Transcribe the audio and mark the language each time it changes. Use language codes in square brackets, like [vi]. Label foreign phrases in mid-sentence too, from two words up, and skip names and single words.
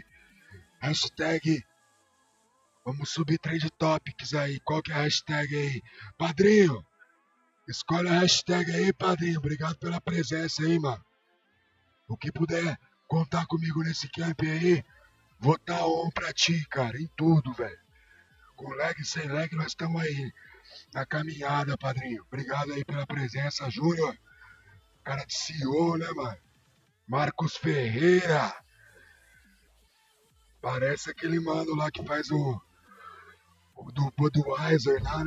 [pt] Hashtag. Vamos subir [en] trend topics [pt] aí. Qual que é a hashtag aí? Padrinho, escolhe a hashtag aí, padrinho. Obrigado pela presença aí, mano. O que puder contar comigo nesse camp aí, vou estar on pra ti, cara, em tudo, velho. Com lag, sem lag, nós estamos aí na caminhada, padrinho. Obrigado aí pela presença, Júnior. Cara de CEO, né, mano? Marcos Ferreira. Parece aquele mano lá que faz o do Budweiser lá, né?